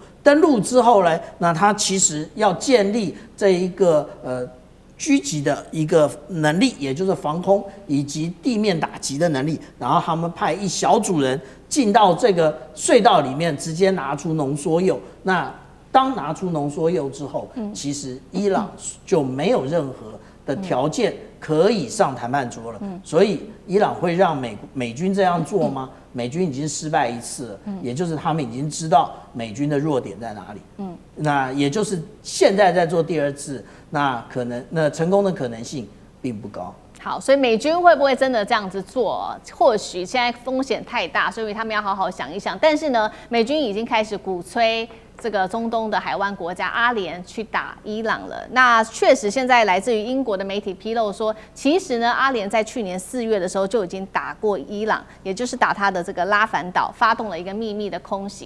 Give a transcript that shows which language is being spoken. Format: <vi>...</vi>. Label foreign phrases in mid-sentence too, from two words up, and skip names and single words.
<zh>登陸之後呢，那他其實要建立這一個狙擊的一個能力，也就是防空以及地面打擊的能力，然後他們派一小組人進到這個隧道裡面，直接拿出濃縮鈾。那當拿出濃縮鈾之後，其實伊朗就沒有任何的條件可以上談判桌了。所以伊朗會讓美軍這樣做嗎？美軍已經失敗一次了，也就是他們已經知道美軍的弱點在哪裡。那也就是現在在做第二次，那成功的可能性並不高。好，所以美軍會不會真的這樣子做？或許現在風險太大，所以他們要好好想一想。但是呢，美軍已經開始鼓吹這個中東的海灣國家阿聯去打伊朗了。那確實，現在來自於英國的媒體披露說，其實呢，阿聯在去年4月的時候就已經打過伊朗，也就是打他的這個拉凡島，發動了一個秘密的空襲。</zh>